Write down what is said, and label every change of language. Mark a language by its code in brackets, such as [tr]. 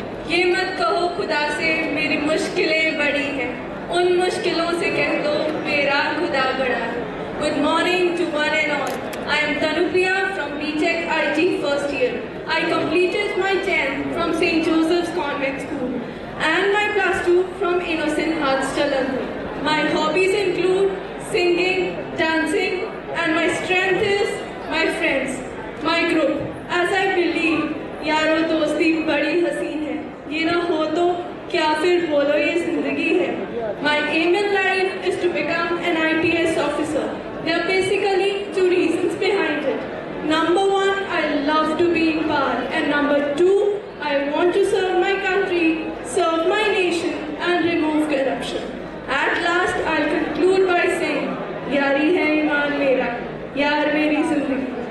[hi] ये मत कहो खुदा से मेरी मुश्किलें बड़ी हैं, उन मुश्किलों से कह दो मेरा खुदा बड़ा है. [en] Good morning to one and all. I am Tanupriya from BTech IT first year. I completed my 10th from St. Joseph's Convent School and my plus 2 from Innocent Hearts, Jalandhar. My hobbies include singing, dancing, and my strength is my friends, my group. As I believe, [hi] यारो दोस्ती बड़ी हसीन है, ये ना हो तो क्या फिर बोलो ये जिंदगी है. [en] My aim in life is to become an IPS officer. There are basically two reasons behind it. Number one, I love to be in power, and number two, I want to serve my country, serve my nation, and remove corruption. At last, I'll conclude by saying, [hi] यारी है ईमान मेरा, यार मेरी जिंदगी.